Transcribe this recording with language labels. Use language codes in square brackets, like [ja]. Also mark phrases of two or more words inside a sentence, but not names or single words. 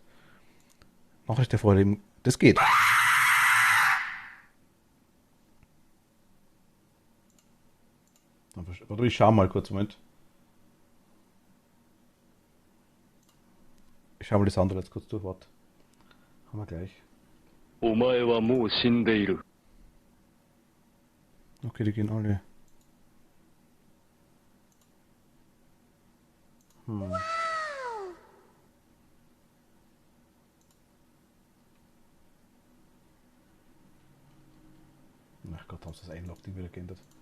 [de] Nachricht hervorheben, das geht. Warte, ich schau mal kurz, Moment. Ich schau mal das andere jetzt kurz durch, warte. Haben wir gleich. [ja] お前はもう死んでいる。 [de] Okay, die gehen alle. Ach Gott, haben sie das Einlog-Ding wieder geändert.